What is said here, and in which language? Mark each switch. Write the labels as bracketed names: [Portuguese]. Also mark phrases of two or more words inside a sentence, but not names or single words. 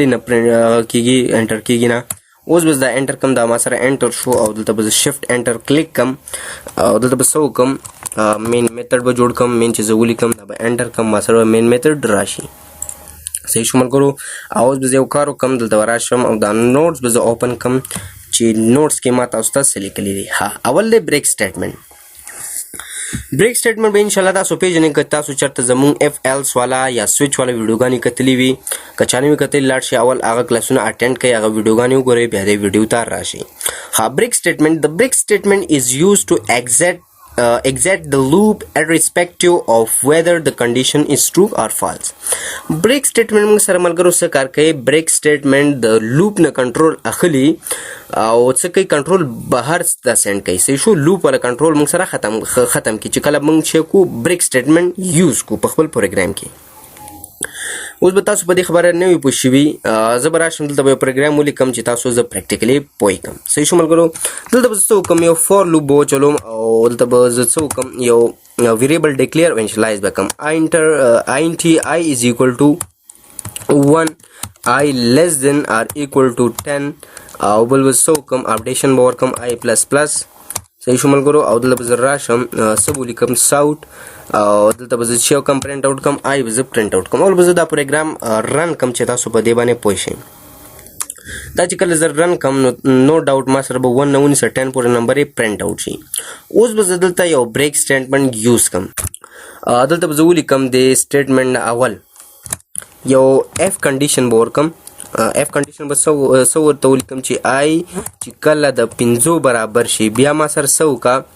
[Pashto] نه کیږي انټر کیږي نه اوس بس دا انټر کم دا ما سره انټر شو او دلته به زه [English] shift enter [Pashto] کلیک کم او دلته به څه وکم [English] main method [Pashto] به جوړ کم مین چې زه ولیکم دا به انټر کم ما سره [English] main method [Pashto] راشي صحیح شو ملګرو اوس به زه یو کار وکم دلته راشم او دا نوټس به زه اوپن کم چې نوټس کې ما تاسو ته څه لیکلي دي ها اول دی [English] break statement break statement [Pashto] به [Arabic] ان شاء الله [Pashto] تاسو پیژنئ که تاسو چرته زموږ [English] if else [Pashto] والا یا سویچ والا ویډیوګانې کتلې وي که چا نه وي کتلې لاړ شي اول هغه کلاسونه اټینډ کړئ هغه ویډیوګانې وګورئ بیا دې ویډیو ته راشي ها [English] break statement the break statement is used to exit the loop irrespective of whether the condition is true or false break statement [Pashto] موږ سره ملګرو څه کار کوي [English] break statement [Pashto] د لوپ نه کنټرول اخلي او څه کوي کنټرول بهر ته سند کوي صحیح شو لوپ ولا کنټرول موږ سره ختم کی چې کله موږ چې کو [English] break statement [Pashto] یوز کو په خپل پروګرام کې اوس به تاسو په دې خبره نه وي پوه شوي زه به راشم دلته به یو پروګرام ولیکم چې تاسو زه پریکټیکلی پوه کړم صحیح شو ملګرو دلته به زه څه وکړم یو [English] for loop [Pashto] به وچلوم او دلته به زه څه وکړم یو [English] variable declare initialize [Pashto] به کړم [English] int I is equal to [Pashto] 1 [English] I less than or equal to [Pashto] 10 او بل به څه وکړم اپډیشن به ورکړم [English] I plus plus [Pashto] صحیح شو ملګرو او دلته به زه راشم څه به ولیکم ساوټ او دلته به زه چې یو کم [English] print out [Pashto] کم آی به زه [English] print out [Pashto] کم او به زه دا پروګرام رن کم چې تاسو په دې باندې پوه شئ دا چې کله زه رن کم نو ډاوټ ما سره به 1 نه ونیسه 10 پورې نمبر یې [English] print out [Pashto] شي اوس به زه دلته یو [English] break statement [Pashto] یوز کم دلته به زه ولیکم د سټیټمنټ اول یو [English] if condition [Pashto] به ورکم [English] if condition [Pashto] به څه ورته ولیکم چې آی چې کله د 5 برابر شي بیا ما سره څه وکړه